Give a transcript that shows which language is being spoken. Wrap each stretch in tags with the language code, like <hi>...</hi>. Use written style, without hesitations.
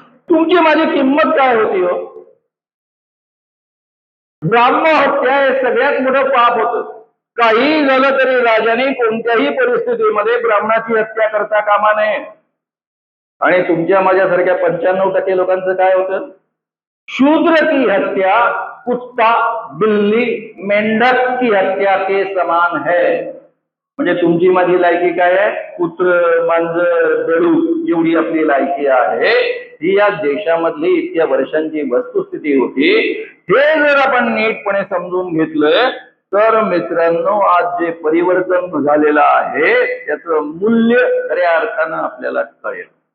<mr>तुमची माझी किंमत काय होती हो? ब्राह्मण हत्या हे सगळ्यात मोठं पाप होतं. काही झालं तरी राजाने कोणत्याही परिस्थितीमध्ये ब्राह्मणाची हत्या करता कामा नये. आणि तुमच्या माझ्यासारख्या 95% लोकांचं काय होतं?</mr> <hi>शूद्र की हत्या कुत्ता, बिल्ली, मेंढक की हत्या के समान है.</hi> <mr>म्हणजे तुमची माझी लायकी काय आहे? कुत्र, मांजर, बेडूक एवढी आपली लायकी आहे. ही या देशामधली इतक्या वर्षांची वस्तुस्थिती होती. हे जर आपण नीटपणे समजून घेतलं तर मित्रांनो, आज जे परिवर्तन झालेलं आहे त्याचं मूल्य खऱ्या अर्थानं आपल्याला कळेल.</mr>